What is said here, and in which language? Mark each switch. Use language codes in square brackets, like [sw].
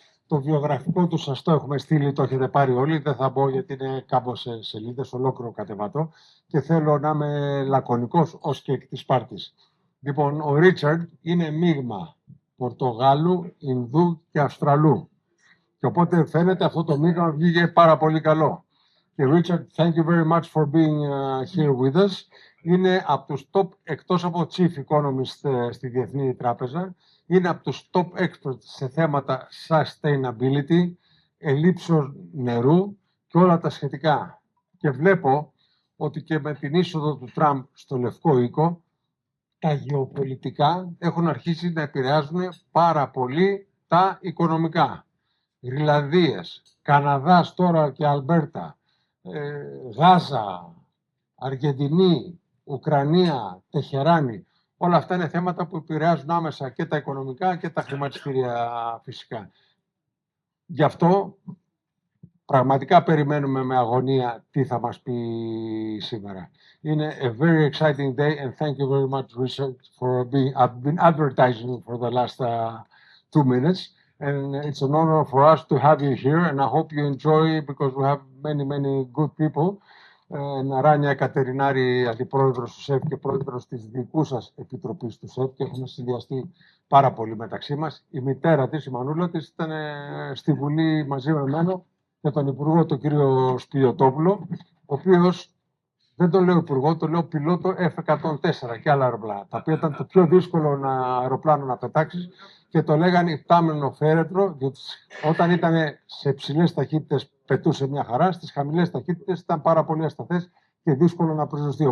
[el] Το βιογραφικό του σας το έχουμε στείλει, το έχετε πάρει όλοι, δεν θα μπω γιατί είναι κάμποσες σελίδες, ολόκληρο κατεβατό και θέλω να είμαι λακωνικός ως και εκ της πάρτης. Λοιπόν, ο Ρίτσαρντ είναι μείγμα Πορτογάλου, Ινδού και Αυστραλού. Και οπότε φαίνεται αυτό το μείγμα βγήκε πάρα πολύ καλό. [en] Και Richard, thank you very much for being here with us. [el] Είναι από τους top, εκτός από Chief Economist στη Διεθνή Τράπεζα, είναι από τους top experts σε θέματα sustainability, ελλείψεως νερού και όλα τα σχετικά. Και βλέπω ότι και με την είσοδο του Τραμπ στο Λευκό Οίκο, τα γεωπολιτικά έχουν αρχίσει να επηρεάζουν πάρα πολύ τα οικονομικά. Γρυλανδίες, Καναδάς τώρα και Αλμπέρτα, Γάζα, Αργεντινή, Ουκρανία, Τεχεράνη. Όλα αυτά είναι θέματα που επηρεάζουν άμεσα και τα οικονομικά και τα χρηματιστήρια φυσικά. Γι' αυτό πραγματικά περιμένουμε με αγωνία τι θα μας πει σήμερα. [en] Είναι a very exciting day and thank you very much, Richard, for being. I've been advertising for the last 2 minutes. And it's an honor for us to have you here, and I hope you enjoy because we have many good people. [el] Rania Aikaterinari, αντιπρόεδρος του ΣΕΠ και πρόεδρος της δικού σας επιτροπής του ΣΕΠ και έχουμε συνδυαστεί πάρα πολύ μεταξύ μας. Η μητέρα της, η μανούλα της, ήταν στη Βουλή μαζί με εμένα και τον Υπουργό, τον κύριο Σπιωτόπουλο, ο οποίος δεν το λέω υπουργό, το λέω πιλότο F-104 και άλλα αεροπλάνα, τα οποία ήταν το πιο δύσκολο αεροπλάνο να πετάξεις και το λέγανε υπτάμενο φέρετρο, διότι όταν ήταν σε ψηλές ταχύτητες πετούσε μια χαρά, στις χαμηλές ταχύτητες ήταν πάρα πολύ ασταθές και δύσκολο να προσδοστεί.